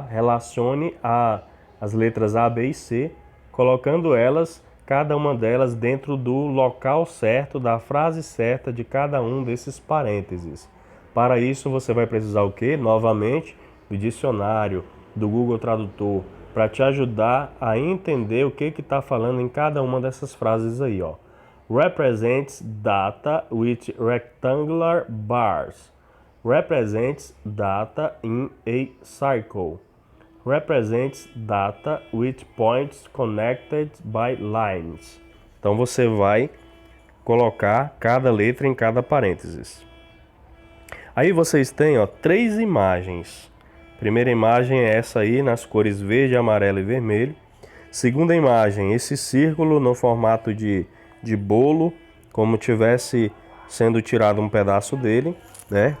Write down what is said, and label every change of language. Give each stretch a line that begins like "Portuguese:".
Portuguese: Relacione as letras A, B e C, colocando elas, cada uma delas dentro do local certo, da frase certa de cada um desses parênteses. Para isso você vai precisar o quê? Novamente, do dicionário, do Google Tradutor, para te ajudar a entender o que está falando em cada uma dessas frases aí, ó.
English: Represents data with rectangular bars. Represents data in a circle. Represents data with points connected by lines.
Portuguese: Então você vai colocar cada letra em cada parênteses. Aí vocês têm, ó, 3 imagens. Primeira imagem é essa aí, nas cores verde, amarelo e vermelho. Segunda imagem, esse círculo no formato de bolo, como tivesse sendo tirado um pedaço dele, né?